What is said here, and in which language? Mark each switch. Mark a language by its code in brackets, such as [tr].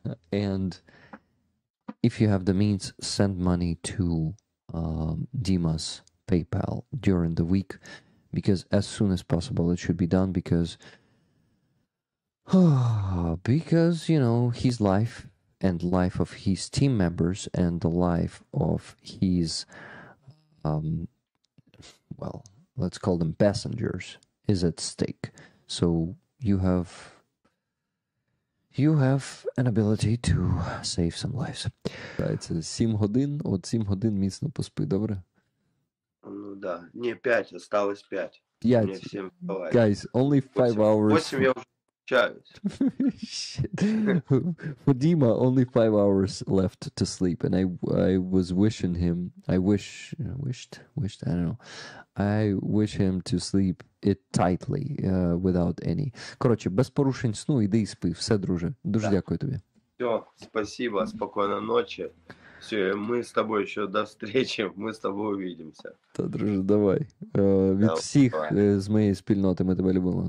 [en] And if you have the means, send money to Dima's PayPal during the week, because as soon as possible it should be done, because you know, his life and life of his team members and the life of his well, let's call them passengers, is at stake. So you have an ability to save some lives. [uk] Це 7 годин, от 7 годин міцно поспи, добре? [ru] Ну да, не 5, осталось 5. 5. Мне всем вставать. [en] Guys, only 5 hours. [ru] 8 я уже общаюсь. [en] Shit. For Dima, only 5 hours left to sleep, and I was wishing him, I wish, I don't know, I wish him to sleep it tightly, without any. [uk] Коротше, без порушень сну, іди і спи. Все, друже. Дуже дякую тобі. [ru] Все, спасибо, спокойной ночи. Все, мы с тобой еще до встречи, мы с тобой увидимся. [uk] Та, друже, давай. Від всіх з моєї спільноти ми тебе любимо.